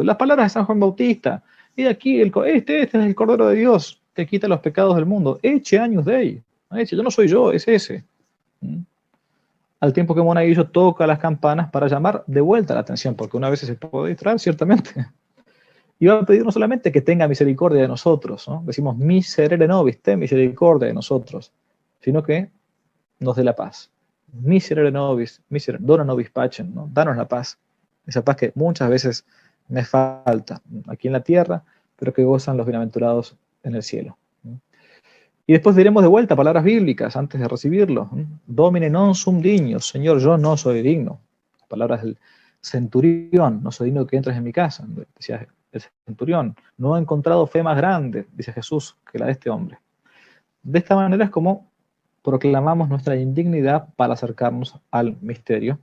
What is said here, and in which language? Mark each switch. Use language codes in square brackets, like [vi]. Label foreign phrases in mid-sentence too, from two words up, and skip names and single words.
[es] Las palabras de San Juan Bautista, y aquí este es el Cordero de Dios que quita los pecados del mundo, eche [la] Agnus Dei, [es] yo no soy yo, es ese. ¿Mm? Al tiempo que Monaguillo toca las campanas para llamar de vuelta la atención, porque una vez se puede distraer, ciertamente. Y va a pedir no solamente que tenga misericordia de nosotros, ¿no? Decimos [la] miserere nobis, [es] ten misericordia de nosotros, sino que nos dé la paz. [la] Miserere nobis, dona nobis pacem, [es] ¿no? Danos la paz. Esa paz que muchas veces me falta aquí en la tierra, pero que gozan los bienaventurados en el cielo. Y después diremos de vuelta palabras bíblicas antes de recibirlo. [la] Domine non sum dignus, [es] Señor, yo no soy digno. Palabras del centurión, no soy digno que entres en mi casa, decía el centurión. No he encontrado fe más grande, dice Jesús, que la de este hombre. De esta manera es como proclamamos nuestra indignidad para acercarnos al misterio.